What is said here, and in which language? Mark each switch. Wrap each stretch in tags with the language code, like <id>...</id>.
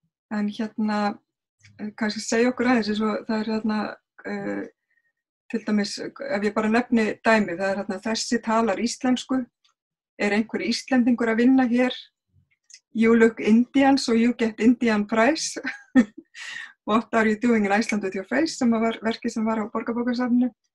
<is>En kannski segja okkur aðeins eins og það til dæmis, ef ég bara nefni dæmi, það þessi talar íslensku, einhver Íslendingur að vinna hér?</is> <en>You look Indian, so you get Indian prize. What are you doing in Iceland with your face?</en> <is>Sem var verkið sem var á Borgarbókasafninu.</is>